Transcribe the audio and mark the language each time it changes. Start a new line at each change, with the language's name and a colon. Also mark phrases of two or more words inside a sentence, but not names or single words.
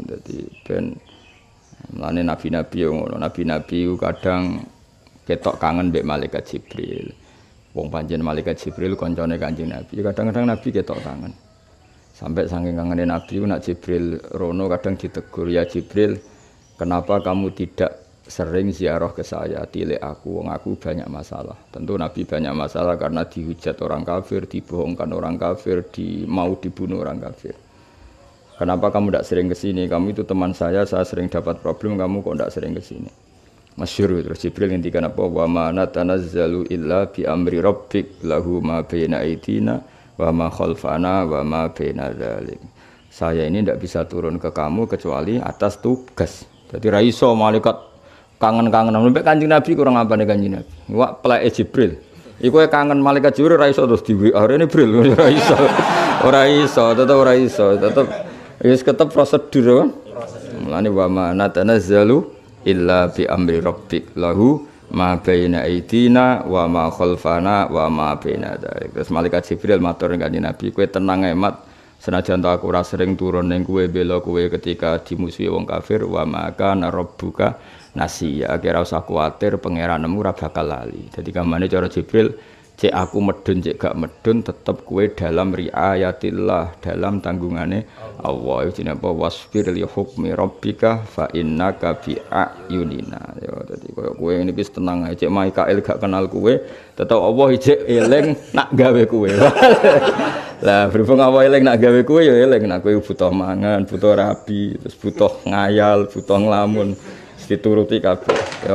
Javanese: Dadi ben mulane nabi-nabi ngono. Nabi-nabi kadang ketok kangen mbek malaikat Jibril. Wong pancen malaikat Jibril kancane Kanjeng Nabi. Kadang-kadang Nabi ketok kangen. Sampai saking kangene Nabi nak Jibril rono kadang ditegur,
Indonesian: ya Jibril, kenapa kamu tidak sering ziarah ke saya,
Javanese: tilik aku, wong aku
Indonesian: banyak masalah. Tentu Nabi banyak masalah karena dihujat orang kafir, dibohongkan orang kafir, mau dibunuh orang kafir. Kenapa kamu tidak sering ke sini? Kamu itu teman saya sering dapat problem, kamu kok tidak sering ke sini?
Javanese: Masyhur terus Jibril ngendikan apa?
Arabic: وما نتنزل إلا بأمر ربك له ما بين أيدينا وما خلفنا وما بين ذلك.
Indonesian: Saya ini tidak bisa turun ke kamu kecuali atas tugas.
Javanese: Jadi ra iso malaikat kangen-kangenan sampai Kanjeng Nabi kurang apa nih Kanjeng Nabi. Wak peleke Jibril. Iku kangen malaikat Jibril ra iso terus di WA rene Jibril ora iso. Tetep ora iso, tetep wis ketep prosedur kan.
Arabic: Mulane وما نتنزل إلا بأمر ربك له ما بين أيدينا وما خلفنا وما بين ذلك.
Javanese: Terus malaikat Jibril matur kanjeng Nabi, kowe tenang ae mat, senajan aku ora sering turun ning kowe bela kowe
Indonesian: ketika dimusuhi
Javanese: wong kafir,
Arabic: وما كان ربك نسيا,
Javanese: kira usah kuwatir pangeranmu ora bakal lali. Dadi kamane cara Jibril, cek aku medun cek gak medun tetep kowe dalam riayatillah, dalam tanggungane Allah. Iki jenenge apa?
Arabic: واصبر لحكم ربك فإنك بأعيننا.
Javanese: Ya dadi koyo kowe ngene wis tenang ae, cek Mikael gak kenal kowe, tetep Allah ijek eling nak gawe kowe. Lah berhubung Allah eling nak gawe kowe ya eling nak kowe butuh mangan, butuh rabi, terus butuh ngayal, butuh nglamun, dituruti kabeh.